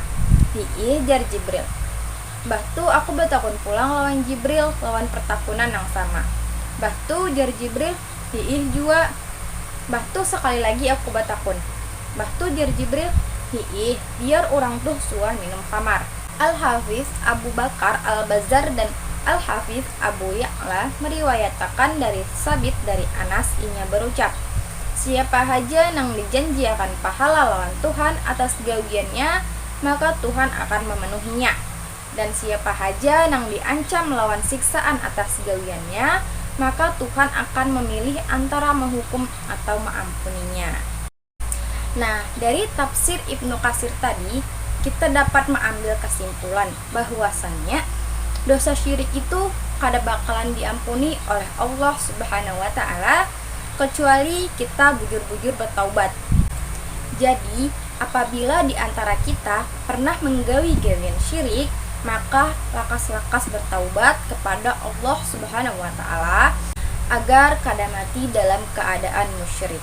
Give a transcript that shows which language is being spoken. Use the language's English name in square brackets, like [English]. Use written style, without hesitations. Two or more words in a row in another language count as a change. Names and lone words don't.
[Banjar] Hiih jar Jibril. Bah tu aku betakun pulang lawan Jibril lawan pertakunan yang sama. Bah tu jar Jibril, hiih jua. Bah tu sekali lagi aku betakun. Bah tu jar Jibril, hiih biar orang tuh suah minum khamar. Al-Hafiz Abu Bakar Al-Bazzar dan Al-Hafiz Abu Ya'la meriwayatkan dari Sabit dari Anas inya berucap, siapa haja nang dijanjiakan pahala lawan Tuhan atas gawiannya, maka Tuhan akan memenuhinya. Dan siapa haja nang diancam lawan siksaan atas gawiannya, [Indonesian] maka Tuhan akan memilih antara menghukum atau mengampuninya. Nah, dari tafsir Ibnu Katsir tadi, kita dapat mengambil kesimpulan bahwasannya dosa syirik itu kada bakalan diampuni oleh Allah [Arabic] سبحانه وتعالى [Indonesian] kecuali kita bujur-bujur bertaubat. Jadi, apabila di antara kita pernah menggawi gawian syirik, maka lakas-lakas bertaubat kepada Allah [Arabic] سبحانه وتعالى [Indonesian] agar kada mati dalam keadaan musyrik.